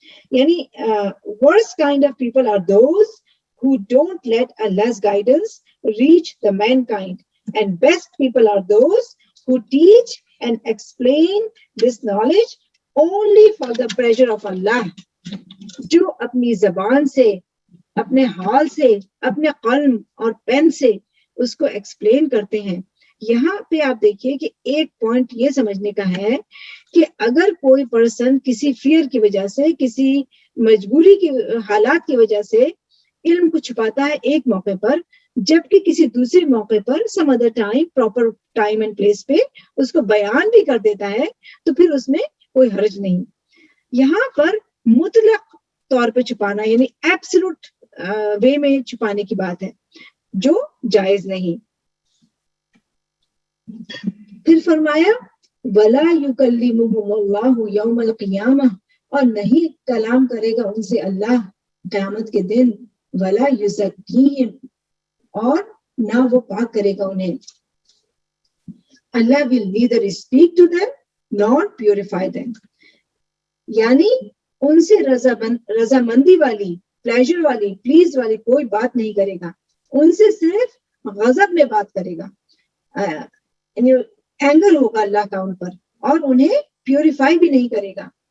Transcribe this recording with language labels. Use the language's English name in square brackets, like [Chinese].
[Urdu] یعنی [English] worst kind of people are those who don't let Allah's guidance reach the mankind, and best people are those who teach and explain this knowledge only for the pleasure of Allah. [Urdu] جو اپنی زبان سے، اپنے حال سے، اپنے قلم اور پین سے اس کو ایکسپلین کرتے ہیں. یہاں پہ آپ دیکھیے کہ ایک پوائنٹ یہ سمجھنے کا ہے کہ اگر کوئی پرسن کسی فیئر کی وجہ سے، کسی مجبوری کی حالات کی وجہ سے علم کو چھپاتا ہے ایک موقع پر، جبکہ کسی دوسرے موقع پر [English] some other time, proper time and place [Urdu] پہ اس کو بیان بھی کر دیتا ہے، تو پھر اس میں کوئی حرج نہیں. یہاں پر مطلق طور پہ چھپانا یعنی [English] absolute way [Urdu] میں چھپانے کی بات ہے جو جائز نہیں. پھر فرمایا [Arabic] وَلَا يُكَلِّمُهُمُ اللَّهُ يَوْمَ الْقِيَامَةِ، [Urdu] اور نہیں کلام کرے گا ان سے اللہ قیامت کے دن، [Arabic] وَلَا يُزَكِّيهِمْ، [Urdu] اور نہ وہ پاک کرے گا انہیں. [English] Allah will neither speak to them nor purify them. [Urdu] یعنی ان سے رضامندی والی، پلیجر والی، پلیز والی کوئی بات نہیں کرے گا، ان سے صرف غضب میں بات کرے گا، یعنی اینگر ہوگا اللہ کا ان پر، اور انہیں پیوریفائی بھی نہیں کرے گا.